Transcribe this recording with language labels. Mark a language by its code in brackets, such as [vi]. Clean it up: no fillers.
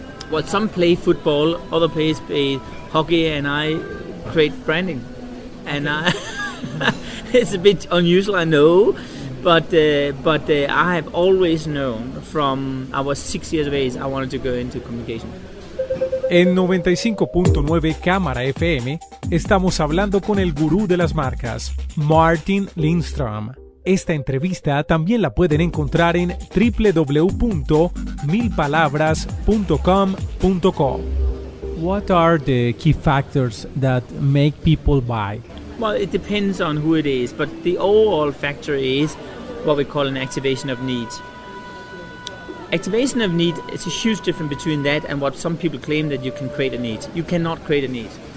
[en] Well, some play football, other players play hockey, and I create branding. And it's a bit unusual, I know, but I have always known from I was 6 years of age I wanted to go into communication. [es] En 95.9 Cámara FM estamos hablando con el gurú de las marcas, Martin Lindstrom. Esta entrevista también la pueden encontrar en www.milpalabras.com.co. [en] What are the key factors that make people buy? Well, it depends on who it is, but the overall factor is what we call an activation of need. Activation of need is a huge difference between that and what some people claim that you can create a need. You cannot create a need.